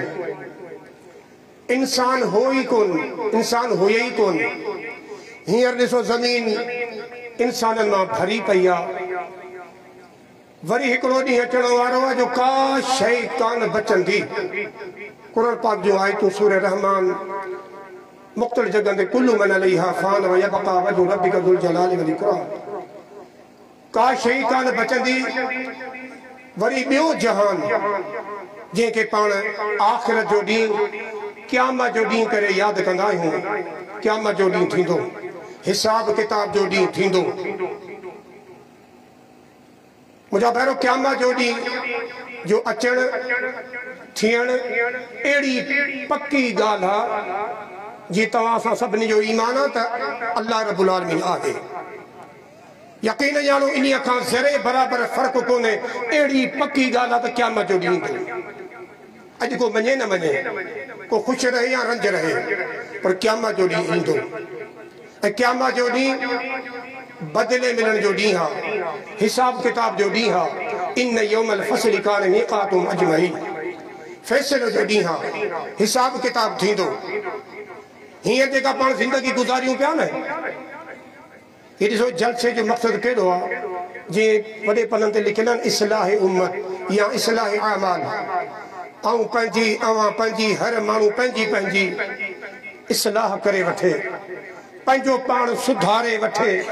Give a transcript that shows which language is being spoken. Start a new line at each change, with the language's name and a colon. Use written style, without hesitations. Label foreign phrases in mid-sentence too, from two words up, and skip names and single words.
Sindhi: इंसान हो ही कोन, इंसान हुए ही कोन। हींअर ॾिसो ज़मीन इंसाननि मां भरी पई आहे। वरी हिकिड़ो ॾींहुं अचण वारो आहे जो का शइ कान बचंदी। क़ुरान पाक जो आयतूं सूरह रहमान मुख़्तलिफ़ जगह ते
Arabic: كل من عليها فان ويبقى وجه ربك ذو الجلال والإكرام.
Sindhi: का शइ कान बचंदी। वरी ॿियो जहान जंहिंखे पाण आख़िरत जो ॾींहुं क़यामत जो ॾींहुं करे यादि कंदा आहियूं। क़यामत जो ॾींहुं थींदो, हिसाब किताब जो ॾींहुं थींदो। मुंहिंजा भेरो क़यामत जो ॾींहुं जो अचण थियण अहिड़ी पक्की ॻाल्हि आहे जीअं तव्हां सां सभिनी जो ईमान आहे त
Arabic: الله رب العالمين
Sindhi: आहे। यकीन ॼाणो इन्हीअ खां ज़रे बराबरि फ़र्क़ु कोन्हे। अहिड़ी पक्की ॻाल्हि आहे त क़यामत जो ॾींहुं ईंदो। अॼु को मञे न मञे, को ख़ुशि रहे या रंज रहे, पर क़यामत जो ॾींहुं ईंदो। ऐं क़यामत जो ॾींहुं बदिले मिलण जो ॾींहुं आहे, हिसाब किताब जो ॾींहुं आहे।
Arabic: إن يوم الفصل كان ميقاتهم أجمعين.
Sindhi: फ़ैसिले जो ॾींहुं आहे, हिसाब किताब थींदो। हींअर जेका पाण ज़िंदगी गुज़ारियूं पिया न, ये ॾिसो जलसे जो मक़सदु कहिड़ो आहे। जीअं वॾे पननि ते लिखियल आहिनि इस्लाह उम्मत या इस्लाह आमाल। ऐं पंहिंजी हर माण्हू पंहिंजी पंहिंजी इस्लाह करे वठे, पंहिंजो पाण सुधारे वठे।